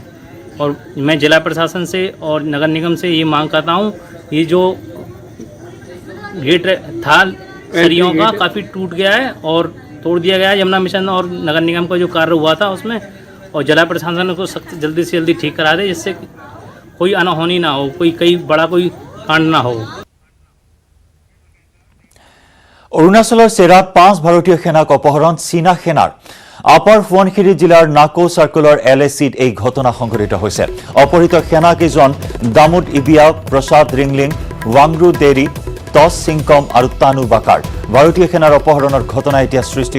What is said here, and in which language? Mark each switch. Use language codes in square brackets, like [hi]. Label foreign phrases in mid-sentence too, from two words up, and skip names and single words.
[hi] और मैं जिला प्रशासन से और नगर निगम से ये मांग करता हूँ, ये जो गेट था सरियों का काफ़ी टूट गया है और तोड़ दिया गया है यमुना मिशन और नगर निगम का जो कार्य हुआ था उसमें, और जिला प्रशासन को सख्त जल्दी से जल्दी ठीक करा दे जिससे कोई अनहोनी ना हो, कोई बड़ा कोई कांड ना हो। [as] অৰুণাচলৰ চেৰাত 5 ভাৰতীয় সেনাক অপহৰণ চীনা সেনাৰ আপাৰ সোৱণশিৰি জিলাৰ নাকো চাৰ্কুলৰ LACত এই ঘটনা সংঘটিত হৈছে অপহৃত সেনাকেইজন দামুদ ইবিয়া প্ৰসাদ ৰিংলিং ৱাংৰু দেৰি টছ সিংকম আৰু তানু বাকাৰ ভাৰতীয় সেনাৰ অপহৰণৰ ঘটনা এতিয়া সৃষ্টি